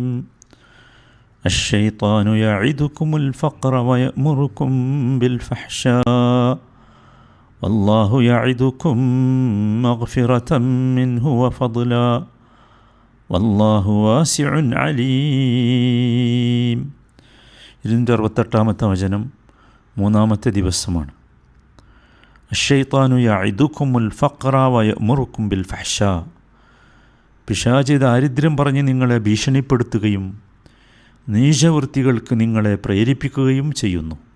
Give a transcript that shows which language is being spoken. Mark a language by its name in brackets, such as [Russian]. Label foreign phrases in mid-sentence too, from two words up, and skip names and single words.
[Arabic] الشيطان يعدكم الفقر ويأمركم بالفحشاء والله يعدكم مغفرة منه وفضلا والله واسع عليم. [Malayalam] 268 വചനം 3-ാമത്തെ ദിവസമാണ്. [Arabic] الشيطان يعدكم الفقر ويأمركم بالفحشاء. [Malayalam] പിശാച് ദാരിദ്ര്യം പറഞ്ഞ് നിങ്ങളെ ഭീഷണിപ്പെടുത്തുകയും നീചവൃത്തികൾക്ക് നിങ്ങളെ പ്രേരിപ്പിക്കുകയും ചെയ്യുന്നു.